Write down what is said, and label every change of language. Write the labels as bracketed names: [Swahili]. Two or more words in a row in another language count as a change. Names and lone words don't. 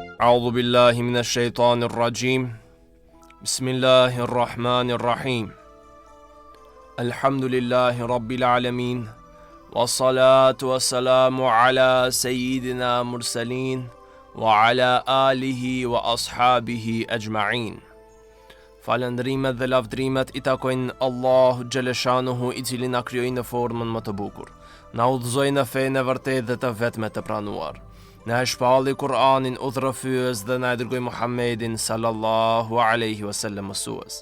[Arabic] أعوذ بالله من الشيطان الرجيم بسم الله الرحمن الرحيم الحمد لله رب العالمين والصلاة والسلام على سيدنا مرسلين وعلى آله وأصحابه أجمعين. [Albanian] Falëndrimet dhe lavdrimet I takojnë Allahu Gjeleshanuhu I cili na krijoi në formën më të bukur. Na udhëzoi në fenë e vërtetë dhe të vetme të pranuar. Na e shpalli Kur'anin udhërrëfyes dhe na e dërgoi Muhammedin [Arabic] صلى الله عليه وسلم [Albanian] mësues.